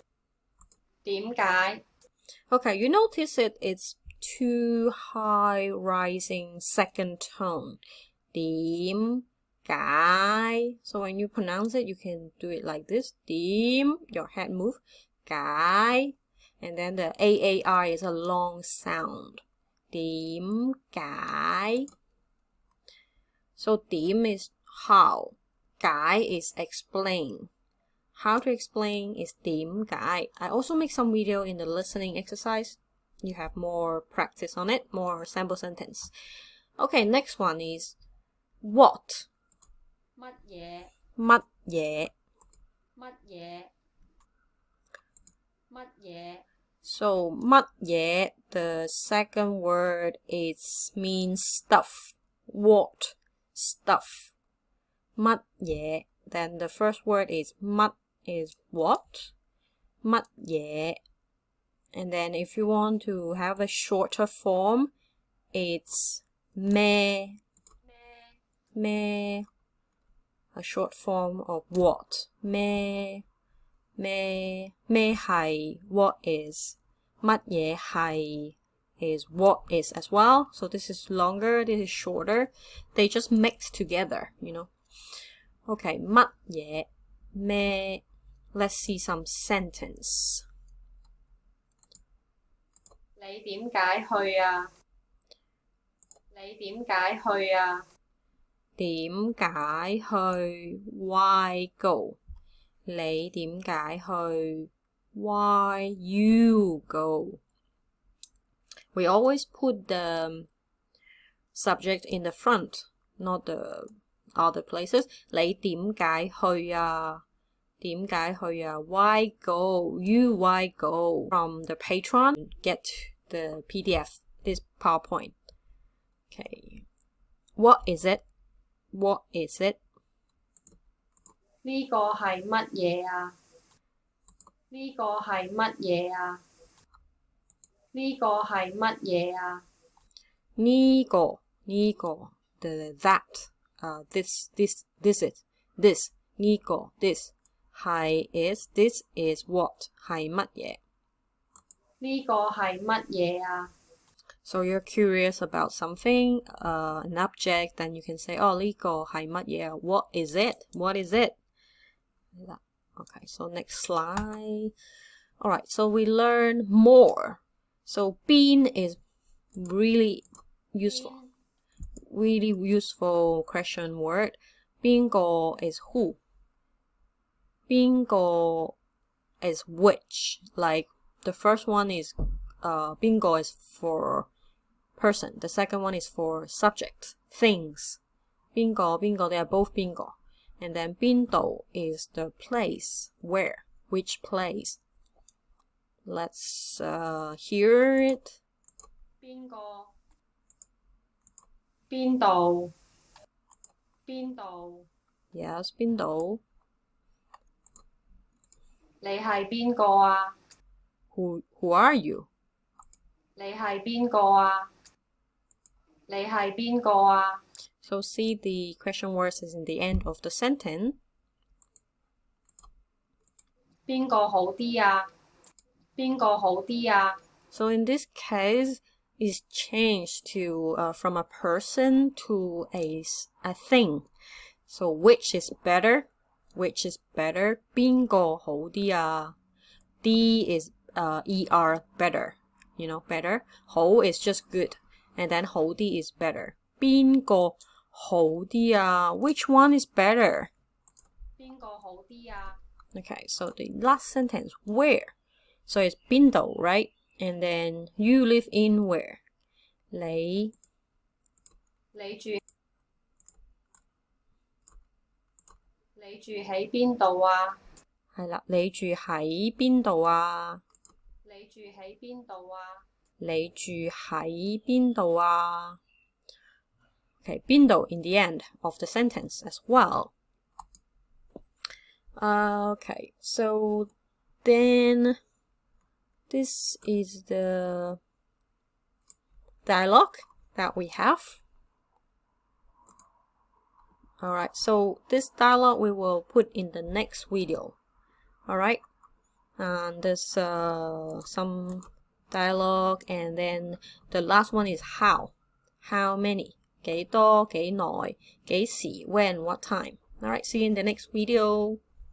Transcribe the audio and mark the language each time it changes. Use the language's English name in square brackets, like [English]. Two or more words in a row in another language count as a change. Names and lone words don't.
[English] Okay, you notice it's two high rising second tone. [Cantonese] 點解? [English] So when you pronounce it, you can do it like this. 點, your head move. 解. And then the AAR is a long sound. [Cantonese] 點解? [English] So 點 is how. 解 is explain. How to explain is [Cantonese] 點解. [English] I also make some video in the listening exercise. You have more practice on it, more sample sentence. Okay, next one is what. [Cantonese] 乜嘢? 乜嘢? 乜嘢? 乜嘢? So 乜嘢, [English] the second word means stuff. What? Stuff. [Cantonese] 乜嘢? [English] Then the first word is 乜 is what? [Cantonese] 乜嘢? [English] And then if you want to have a shorter form, it's 咩. [Cantonese] 咩. [English] A short form of what? [Cantonese] 咩. 咩係 [English] what is. [Cantonese] 乜嘢係 [English] is what is as well. So this is longer, this is shorter. They just mix together, you know. [Cantonese] Okay, 乜嘢咩. [English] Let's see some sentence. [Cantonese] 你點解去啊? 你點解去啊? 點解去 [English] why go. [Cantonese] 你點解去 [English] why you go. We always put the subject in the front, not the other places. [Cantonese] 你點解去啊? 點解去啊? [English] Why go? You why go? From the Patreon, get the PDF, this PowerPoint. Okay. What is it? What is it? [Cantonese] 呢個係乜嘢啊? 呢個係乜嘢啊? 呢個係乜嘢啊? 呢個 [English] the that this it this [Cantonese] 呢個 [English] this 係 is this is what [Cantonese] 係乜嘢? 呢個係乜嘢啊? [English] So you're curious about something, an object, then you can say, [Cantonese] oh, 呢個係乜嘢? [English] What is it? What is it? Okay, so next slide. All right, so we learn more. So 邊 is really useful. Really useful question word. [Cantonese] 邊個 [English] is who. [Cantonese] 邊個 [English] is which. Like the first one is [Cantonese] 邊個 [English] is for person. The second one is for subject, things. [Cantonese] 邊個 [English] they are both [Cantonese] 邊個. [English] And then [Cantonese] 邊度 [English] is the place, where, which place. Let's hear it. [Cantonese] 邊個? 邊度? 邊度? Yes, 邊度? 你係邊個啊? [English] Who are you? [Cantonese] 你係邊個啊? 你係邊個啊? [English] So see the question words is in the end of the sentence. [Cantonese] 邊個好啲啊? 邊個好啲啊? [English] So in this case, it's changed to from a person to a thing. So which is better? Which is better? [Cantonese] 邊個好啲啊? [English] D is ER better. You know, better. 好 is just good. And then [Cantonese] 好啲 [English] is better. [Cantonese] 邊個好啲啊? [English] Which one is better? [Cantonese] 邊個好啲啊? [English] Okay, so the last sentence, where? So it's [Cantonese] 邊度, [English] right? And then you live in where? [Cantonese] 你住喺邊度啊? 係啦，你住喺邊度啊? 你住喺邊度啊? 你住喺邊度啊? [English] Okay, [Cantonese] 邊度 [English] in the end of the sentence as well. Okay, so then this is the dialogue that we have. Alright, so this dialogue we will put in the next video. Alright, and there's some dialogue, and then the last one is how many, [Cantonese] 幾多幾耐幾時 [English] when what time. Alright, see you in the next video.